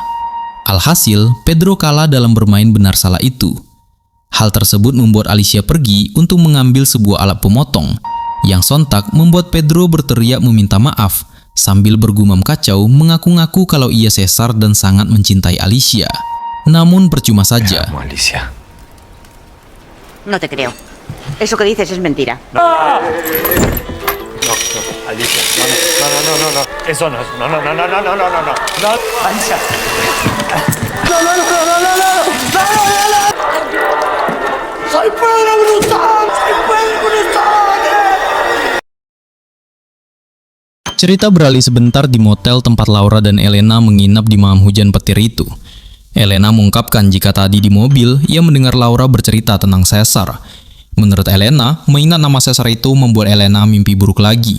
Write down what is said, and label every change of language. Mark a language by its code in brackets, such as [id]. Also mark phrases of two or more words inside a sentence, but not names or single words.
[id] Alhasil, Pedro kalah dalam bermain benar salah itu. Hal tersebut membuat Alicia pergi untuk mengambil sebuah alat pemotong, yang sontak membuat Pedro berteriak meminta maaf, sambil bergumam kacau mengaku-ngaku kalau ia Cesar dan sangat mencintai Alicia. Namun percuma saja. [es] Alicia. No te creo. Eso que dices es mentira. Alicia, no. Eso no, no. Alicia. No. Soy Pedro Brutal. [id] Cerita beralih sebentar di motel tempat Laura dan Elena menginap di malam hujan petir itu. Elena mengungkapkan jika tadi di mobil ia mendengar Laura bercerita tentang Cesar. Menurut Elena, mengingat nama Cesar itu membuat Elena mimpi buruk lagi.